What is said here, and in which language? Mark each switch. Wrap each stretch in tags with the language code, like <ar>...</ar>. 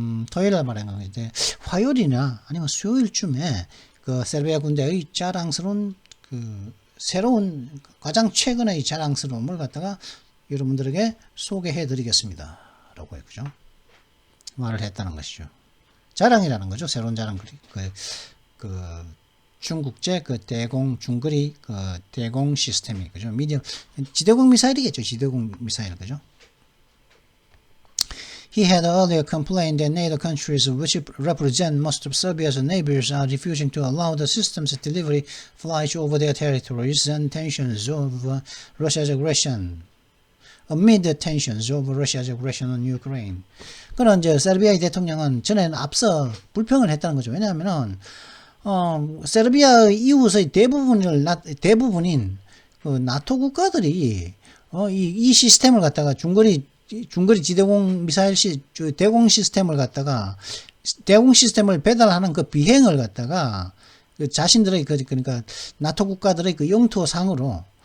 <ko>토요일 날 말한 건데 화요일이나 아니면 수요일쯤에 그 세르비아 군대의 자랑스러운 그 새로운 가장 최근의 자랑스러움을 갖다가 여러분들에게 소개해 드리겠습니다. 라고 했죠. 말을 했다는 것이죠. 자랑이라는 거죠. 새로운 자랑. 그 중국제 그 대공 중거리 그 대공 시스템이 그죠. 미디엄 지대공 미사일이겠죠. 지대공 미사일 그죠.</ko> <en>He had earlier complained that NATO countries, which represent most of Serbia's neighbors, are refusing to allow the system's delivery flights over their territories and tensions over Russia's aggression. Amid the tensions over Russia's aggression on Ukraine.</en> <ko>그런 이제 세르비아의 대통령은 전에는 앞서 불평을 했다는 거죠. 왜냐하면은 세르비아의 이웃의 대부분인 그 나토 국가들이 이 시스템을 갖다가 중거리 지대공 미사일 대공 시스템을 갖다가 대공 시스템을 배달하는 그 비행을 갖다가 그 자신들의 그러니까 나토 국가들의 그 영토상으로</ko>